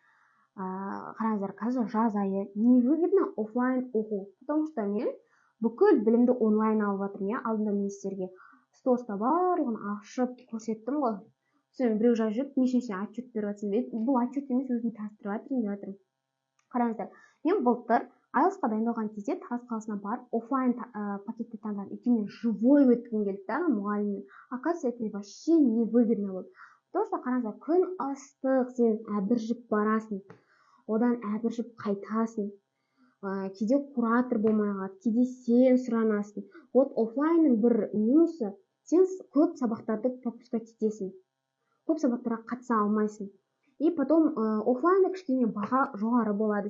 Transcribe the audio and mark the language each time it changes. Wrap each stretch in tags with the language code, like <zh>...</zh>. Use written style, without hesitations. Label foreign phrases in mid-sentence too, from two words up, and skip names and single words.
<kk>Қараңыздар, қазір жаз айы, невыгодно офлайн оқу,</kk> <ru>потому что</ru> <kk>мен бүкіл білімді онлайн алып жатырмын, алдында мен сіздерге стоста барлығын ашып көрсеттім ғой. Сен біреу жазып жүріп, нешінші отчет беріп жатсың. Бұл отчет емес, өзім таныстырып жатырмын. Қараңыздар, мен былтыр IELTS-қа дайындалған кезде Тараз қаласына барып офлайн пакетті таңдадым. Өйткені живой өткім келді, мұғаліммен.</kk> <ru>Оказывается, это вообще невыгодно болды. Потому что</ru> <kk>қараңыздар, күн ыстық, сен әбіржіп барасың, одан әбіржіп қайтасың. Кейде куратор болмай қалады, кейде сен сұранасың. Вот офлайнның бір минусы, сен көп сабақтарды пропускать етесің. Көп сабақтарға қатыса алмайсың.</kk> <ru>И потом</ru> <kk>офлайнда кішкене баға жоғары болады.</kk>